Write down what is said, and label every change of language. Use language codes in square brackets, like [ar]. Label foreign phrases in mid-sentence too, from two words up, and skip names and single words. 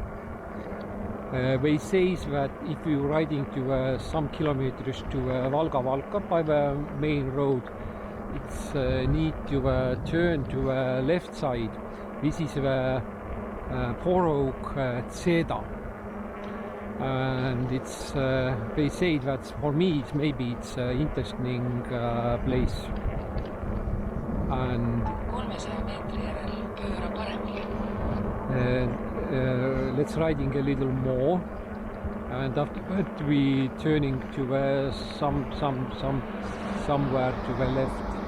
[en] They say that if you're riding to some kilometers to Valga by the main road, it's need to turn to left side. This is the Porook Ceda. And it's they say that for me maybe it's interesting place. And [et] 300 meetri järel pööra paremale. [en] Let's riding a little more, and after that we turning to somewhere to the left.